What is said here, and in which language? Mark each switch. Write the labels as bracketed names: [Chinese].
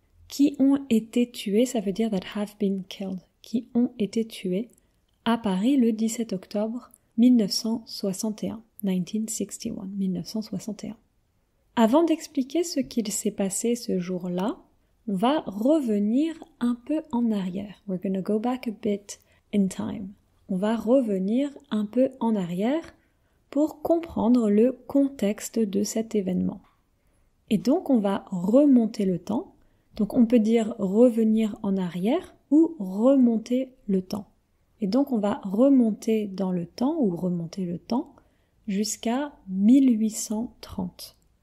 [French] Qui ont été tuées, ça veut dire that have been killed, qui ont été tuées à Paris le 17 octobre 1961. 1961. Avant d'expliquer ce qu'il s'est passé ce jour-là, on va revenir un peu en arrière. [English] We're going to go back a bit in time. [French] On va revenir un peu en arrière pour comprendre le contexte de cet événement. Et donc on va remonter le temps. Donc on peut dire revenir en arrière ou remonter le temps. Et donc on va remonter dans le temps ou remonter le temps jusqu'à 1830.